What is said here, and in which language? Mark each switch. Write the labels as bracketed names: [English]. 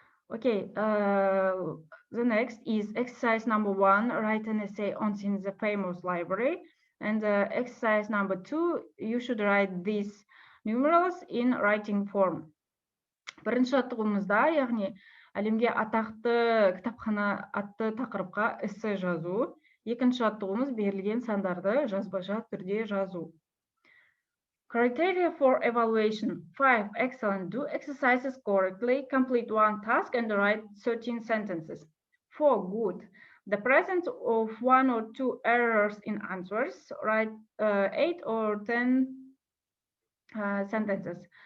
[English] Okay, the next is exercise number 1, write an essay on the famous library. And exercise number 2, you should write these numerals in writing form. [Kazakh] Бірінші жаттығуымызда, яғни әлемге атақты кітапхана атты тақырыпқа эссе жазу. Екінші жаттығуымыз берілген сандарды жазбаша түрде жазу. [English] Criteria for evaluation. 5. Excellent. Do exercises correctly. Complete one task and write 13 sentences. 4. Good. The presence of 1 or 2 errors in answers, write 8 or 10 sentences.